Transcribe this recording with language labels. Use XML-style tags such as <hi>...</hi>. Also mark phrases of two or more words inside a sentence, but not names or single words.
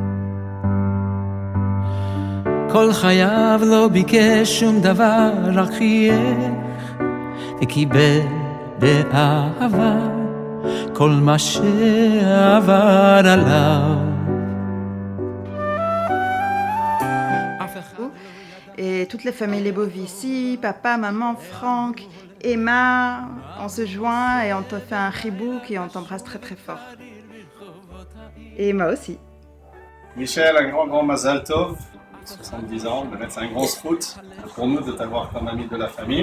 <he>כל חייו לא ביקש שום דבר, רק חייך וקיבל באהבה כל מה שעבר עליו.</he> <fr>Et toute la famille Lebov ici, papa, maman, Franck, Emma, on se joint et on te fait un chibouk et on t'embrasse très très fort. Et Emma aussi. Michel, un grand</fr> <he>מזל טוב,</he> <fr>70 ans, c'est un grand scout pour nous de t'avoir comme ami de la famille.</fr>